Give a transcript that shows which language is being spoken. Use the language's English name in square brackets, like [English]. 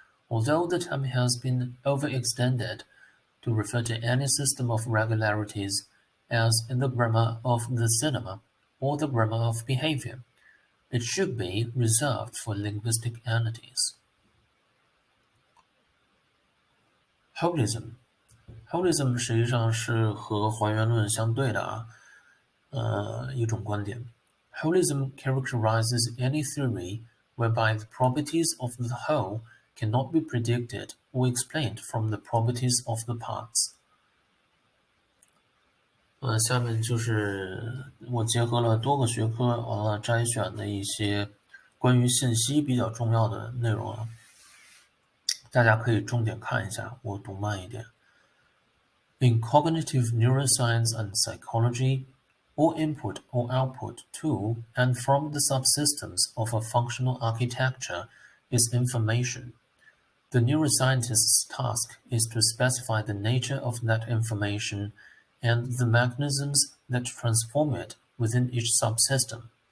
[English] Although the term has been overextended to refer to any system of regularities, as in the grammar of the cinema or the grammar of behavior, it should be reserved for linguistic entities. [Chinese] Holism 实际上是和还原论相对的一种观点。 [English] Holism characterizes any theory whereby the properties of the whole cannot be predicted or explained from the properties of the parts. [Chinese] 下面就是我结合了多个学科完了摘选的一些关于信息比较重要的内容啊，大家可以重点看一下，我读慢一点。 [English] In cognitive neuroscience and psychology, all input or output to and from the subsystems of a functional architecture is information. The neuroscientist's task is to specify the nature of that information and the mechanisms that transform it within each subsystem.